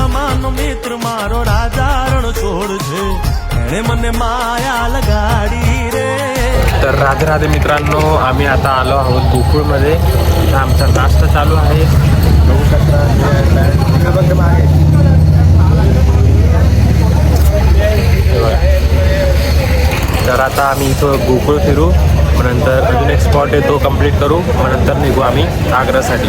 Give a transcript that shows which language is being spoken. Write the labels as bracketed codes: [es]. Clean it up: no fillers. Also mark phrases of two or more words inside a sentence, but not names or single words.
[gu] દ્વારિકાનો મિત્ર મારો રાજા રણ છોડ છે, એણે મને માયા લગાડી રે. [mr] तर राधे राधे मित्रांनो, आम्ही आता आलो आहोत गोकुळमध्ये. इथं आमचा नाश्ता चालू आहे. बघू शकता तर आता आम्ही इथं गोकुळ फिरू, मग नंतर अजून एक स्पॉट आहे तो कंप्लीट करू, मग नंतर निघू आम्ही आग्रासाठी.